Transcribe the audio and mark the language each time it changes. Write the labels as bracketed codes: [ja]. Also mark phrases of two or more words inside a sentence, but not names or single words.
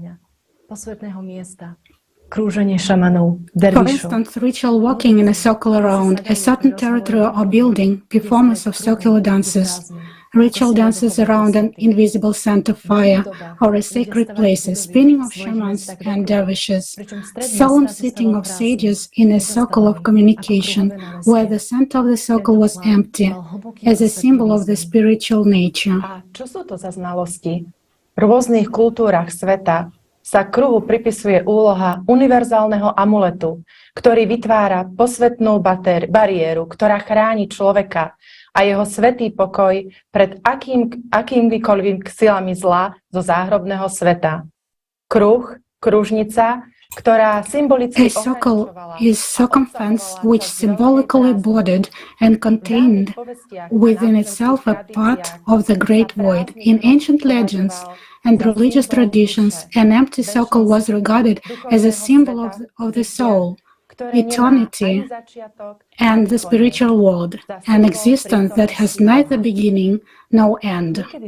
[en] For instance, ritual walking in a circle around a certain territory or building, performance of circular dances, ritual dances around an invisible center fire or a sacred place, spinning of shamans and dervishes, solemn sitting of sages in a circle of communication where the center of the circle was empty, as a symbol of the spiritual nature. [sk] V rôznych kultúrach sveta sa kruhu pripisuje úloha univerzálneho amuletu, ktorý vytvára posvetnú bariéru, ktorá chráni človeka a jeho svätý pokoj pred akýmikoľvek silami zla zo záhrobného sveta. Kruh, kružnica, ktorá symbolicky [en] A circle is circumference which symbolically bordered and contained within itself a part of the great void. In ancient legends and religious traditions, an empty circle was regarded as a symbol of the soul, eternity, and the spiritual world, an existence that has neither beginning nor end.